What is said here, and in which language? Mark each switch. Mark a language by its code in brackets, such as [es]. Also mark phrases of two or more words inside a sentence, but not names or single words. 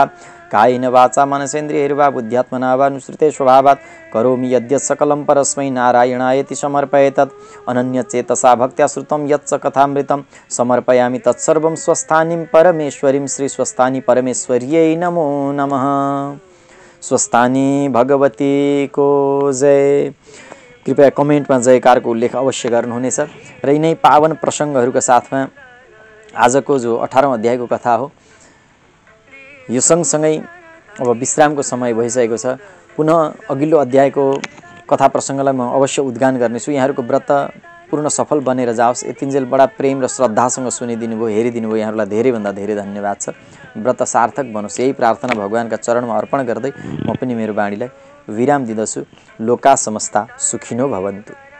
[sa] कायेन वाचा मनसेन्द्रियैर्वा बुद्ध्यात्मना वा नुसृते स्वभावात् करोमि यद्यत् सकलं परस्मै नारायणायति समर्पये तत् अनन्यचेतसा भक्त्या श्रुतं यत् कथामृतं समर्पयामि तत्सर्वं स्वस्थानीं परमेश्वरीं श्री स्वस्थानी परमेश्वर्यै नमो नमः। [ne] स्वस्थानी भगवती को जय। कृपया कमेन्टमा जयकारको उल्लेख अवश्य गर्नुहुनेछ। र यिनै पावन प्रसङ्गहरूका साथमा आजको जो 18औं अध्यायको कथा हो, यो सँगसँगै अब विश्रामको समय भइसकेको छ। पुनः अघिल्लो अध्यायको कथा प्रसङ्गलाई म अवश्य उद्गान गर्नेछु। यहाँहरूको व्रत पूर्ण सफल बनेर जाओस्। यतिन्जेल बडा प्रेम र श्रद्धासँग सुनिदिनु भयो, हेरिदिनु भयो, यहाँहरूलाई धेरैभन्दा धेरै धन्यवाद छ। व्रत सार्थक बनोस्, यही प्रार्थना भगवानका चरणमा अर्पण गर्दै म पनि मेरो बाणीलाई विराम दिँदछु। [sa] लोका समस्ता सुखिनो भवन्तु।